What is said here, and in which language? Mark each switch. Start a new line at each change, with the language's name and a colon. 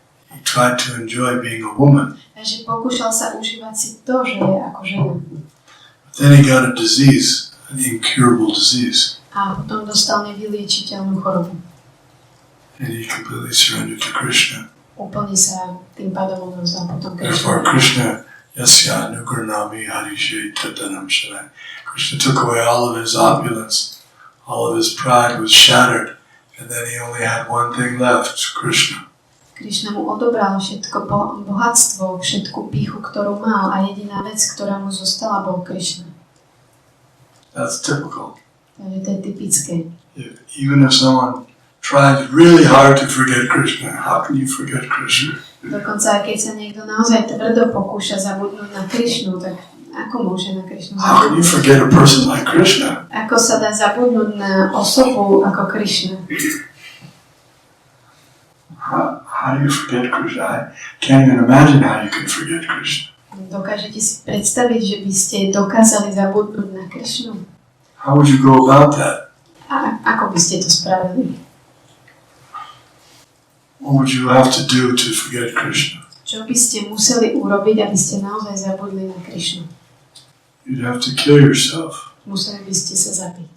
English: He tried to enjoy being a woman.
Slovak: Takže pokúšal sa užívať si to, že je ako žena.
English: But then he got a disease, an incurable disease.
Slovak: A potom dostal nevyliečiteľnú chorobu.
English: And he completely surrendered to Krishna.
Slovak: Úplne sa tým pádom odovzdal potom
English: Therefore,
Slovak: Krišna.
Sanskrit: Krishna, Yasya Nugurnami Harishe Tatanam Sharai.
English: Krishna took away all of his opulence, all of his pride was shattered, and then he only had one thing left, Krishna.
Slovak: Krišna mu odobral všetko bohatstvo, všetku pýchu, ktorú mal, a jediná vec, ktorá mu zostala, bol Krišna.
English: That's typical.
Slovak: Takže to je typické.
English: Even if someone tries really hard to forget Krishna, how can you forget Krishna?
Slovak: Dokonca, keď sa niekto naozaj tvrdo pokúša zabudnúť na Krišnu, tak ako môže na Krišnu
English: How can you
Slovak: zabudnúť?
English: forget a person like Krishna?
Slovak: Ako sa dá zabudnúť na osobu ako Krišna?
English: How do you forget Krishna? I can't even imagine how you can forget Krishna.
Slovak: Dokážete si predstaviť, že by ste dokázali zabudnúť na Krishnu?
English: How would you go about that?
Slovak: A ako by ste to spravili?
English: What would you have to do to forget Krishna?
Slovak: Čo by ste museli urobiť, aby ste naozaj zabudli na Krishnu?
English: You'd have to kill yourself.
Slovak: Museli by ste sa zabiť.